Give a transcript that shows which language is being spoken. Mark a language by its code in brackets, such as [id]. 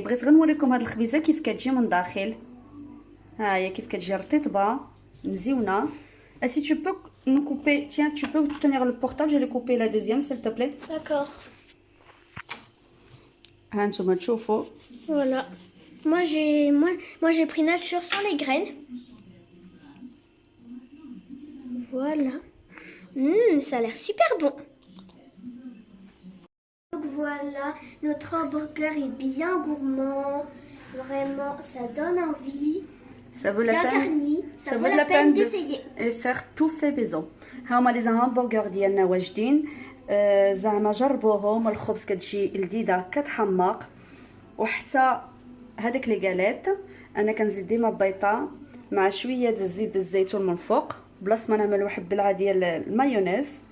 [ar] بغيت غير نوريكم هاد الخبيزه كيف كتجي من داخل. ها هي كيف كتجي رطيطبه مزيونه. [fr] Si tu peux nous couper, tiens, tu peux tenir le portable, je vais couper la deuxième s'il te plaît. D'accord. ها نتوما تشوفوا. Voilà. Moi j'ai pris nature sans les graines. Voilà. Ça a l'air super bon. Donc voilà, notre hamburger est bien gourmand. Vraiment, ça donne envie. Ça vaut la peine. Garni, ça vaut la peine d'essayer. Et faire tout fait maison. [ar] هما لي همبرغر ديالنا واجدين. زعما جربوهم. الخبز كتجي لذيذه كتحمق، وحتى هذيك لي غاليت انا كنزيد ديما بيضه مع شويه د الزيت الزيتون من فوق بلاص ما نعملو حبه ديال المايونيز.